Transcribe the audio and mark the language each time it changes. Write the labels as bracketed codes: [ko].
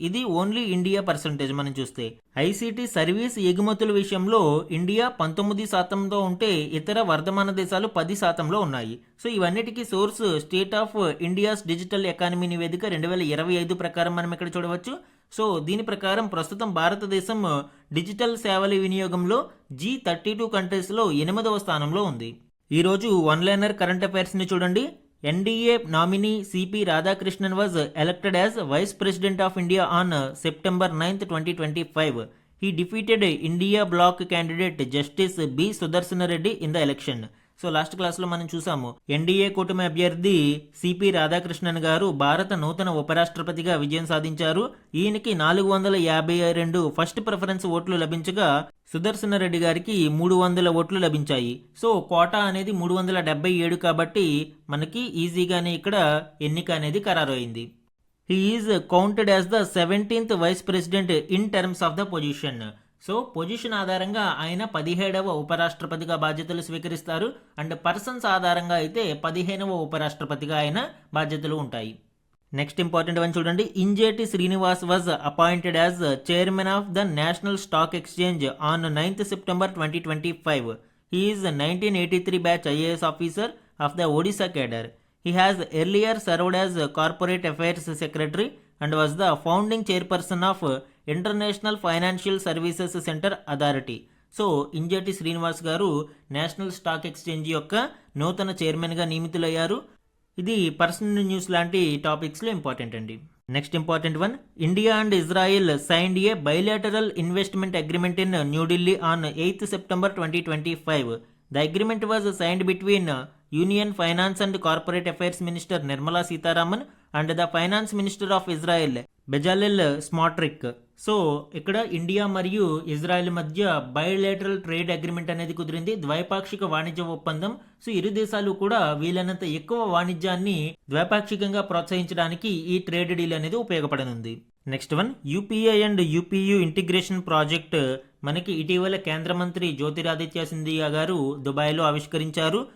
[te] ఇది only India percentage మనం చూస్తే. ఐసీటీ సర్వీస్ ఎగుమతుల విషయంలో ఇండియా 19%తో ఉంటే ఇతర వర్ధమాన దేశాలు 10%లో ఉన్నాయి. సో ఇవన్నిటికీ source state of India's digital economy నివేదిక 2025 ప్రకారం మనం ఇక్కడ చూడవచ్చు. సో దీని ప్రకారం ప్రస్తుతం భారతదేశం డిజిటల్ సేవల వినియోగంలో G32 కంట్రీస్లో 8వ స్థానంలో ఉంది. ఈరోజు వన్ లైనర్ కరెంట్ అఫైర్స్ని చూడండి. [en] NDA nominee CP Radhakrishnan was elected as Vice President of India on September 9th, 2025. He defeated India Bloc candidate Justice B. Sudarshan Reddy in the election. [te] So last క్లాస్లో మనం చూసాము NDA కూటమి అభ్యర్థి CP Radhakrishnan గారు భారత నూతన ఉపరాష్ట్రపతిగా విజయం సాధించారు. ఈయనకి 452 ఫస్ట్ ప్రిఫరెన్స్ ఓట్లు లభించగా సుదర్శన రెడ్డి గారికి 300 ఓట్లు లభించాయి. సో కోటా అనేది 377 కాబట్టి మనకి ఈజీగానే ఇక్కడ ఎన్నిక అనేది ఖరారు అయింది. [en] He is counted as the 17th vice president in terms of the position. [te] So position ఆధారంగా ఆయన 17వ ఉపరాష్ట్రపతిగా బాధ్యతలు స్వీకరిస్తారు. అండ్ పర్సన్స్ ఆధారంగా అయితే 15వ ఉపరాష్ట్రపతిగా ఆయన బాధ్యతలు ఉంటాయి. [en] next important one [te] చూడండి. [en] Injeti Srinivas was appointed as chairman of the national stock exchange on 9th September 2025. He is 1983 batch IAS officer of the Odisha cadre. He has earlier served as Corporate Affairs Secretary and was the founding chairperson of international financial services centre authority. [te] So Injeti Srinivas గారు national stock exchange యొక్క నూతన చైర్మన్గా నియమితులయ్యారు. ఇది personal news లాంటి టాపిక్స్లో important అండి. Next important one. [en] India and Israel signed a bilateral investment agreement in New Delhi on 8th September 2025. The agreement was signed between Union Finance and Corporate Affairs Minister Nirmala Sitharaman and the Finance Minister of Israel Bezalel Smotrich. [te] So ఇక్కడ India మరియు Israel మధ్య bilateral trade agreement అనేది కుదిరింది, ద్వైపాక్షిక వాణిజ్య ఒప్పందం. So ఇరు దేశాలు కూడా వీలైనంత ఎక్కువ వాణిజ్యాన్ని ద్వైపాక్షికంగా ప్రోత్సహించడానికి ఈ ట్రేడ్ డీల్ అనేది ఉపయోగపడనుంది. Next one. UPI and UPU integration project మనకి ఇటీవల కేంద్ర మంత్రి జ్యోతిరాదిత్య సింధియా గారు దుబాయ్లో ఆవిష్కరించారు.